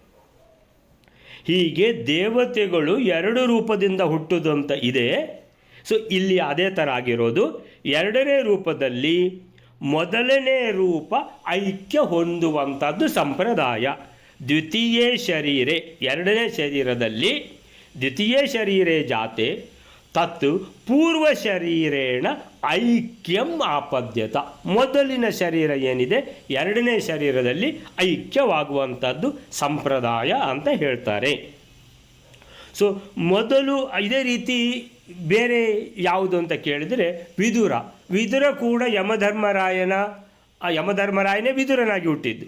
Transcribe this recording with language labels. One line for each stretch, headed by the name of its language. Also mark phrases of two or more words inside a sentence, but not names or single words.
Kannada: ಹೀಗೆ ದೇವತೆಗಳು 2 ರೂಪದಿಂದ ಹುಟ್ಟುವುದು ಅಂತ ಇದೆ. ಸೊ ಇಲ್ಲಿ ಅದೇ ಥರ ಆಗಿರೋದು. 2ನೇ ರೂಪದಲ್ಲಿ ಮೊದಲನೇ ರೂಪ ಐಕ್ಯ ಹೊಂದುವಂಥದ್ದು ಸಂಪ್ರದಾಯ.
Sanskrit: ದ್ವಿತೀಯೇ ಶರೀರೆ,
Kannada: 2ನೇ ಶರೀರದಲ್ಲಿ
Sanskrit: ದ್ವಿತೀಯ ಶರೀರೇ ಜಾತೆ ತತ್ ಪೂರ್ವ ಶರೀರೇಣ ಐಕ್ಯಂ ಆಪದ್ಯತ.
Kannada: ಮೊದಲಿನ ಶರೀರ ಏನಿದೆ 2ನೇ ಶರೀರದಲ್ಲಿ ಐಕ್ಯವಾಗುವಂಥದ್ದು ಸಂಪ್ರದಾಯ ಅಂತ ಹೇಳ್ತಾರೆ. ಸೊ ಮೊದಲು ಇದೇ ರೀತಿ ಬೇರೆ ಯಾವುದು ಅಂತ ಕೇಳಿದರೆ ವಿದುರ ಕೂಡ ಯಮಧರ್ಮರಾಯನೇ ವಿದುರನಾಗಿ ಹುಟ್ಟಿದ್ದು.